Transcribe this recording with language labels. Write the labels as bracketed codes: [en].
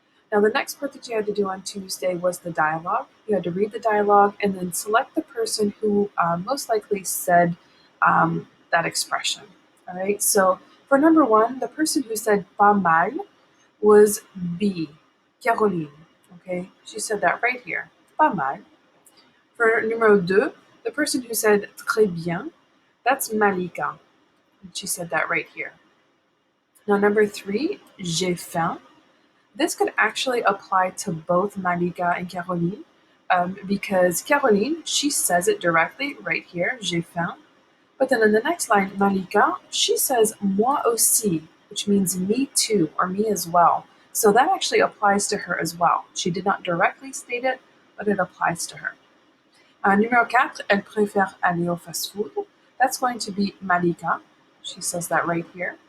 [en] Now the next part that you had to do on Tuesday was the dialogue. You had to read the dialogue and then select the person who most likely said that expression. All right, so for number one, the person who said [fr] pas mal [en] was B, Caroline. Okay, she said that right here, [fr] pas mal. [en] For [fr] numéro deux, [en] the person who said [fr] très bien, [en] that's Malika. And she said that right here. Now number three, [fr] j'ai faim. [en] This could actually apply to both Malika and Caroline because Caroline, she says it directly right here, [fr] j'ai faim. [en] But then in the next line, Malika, she says [fr] moi aussi, [en] which means me too, or me as well. So that actually applies to her as well. She did not directly state it, but it applies to her. [fr] Numéro 4, elle préfère aller au fast-food. [en] That's going to be Malika. She says that right here.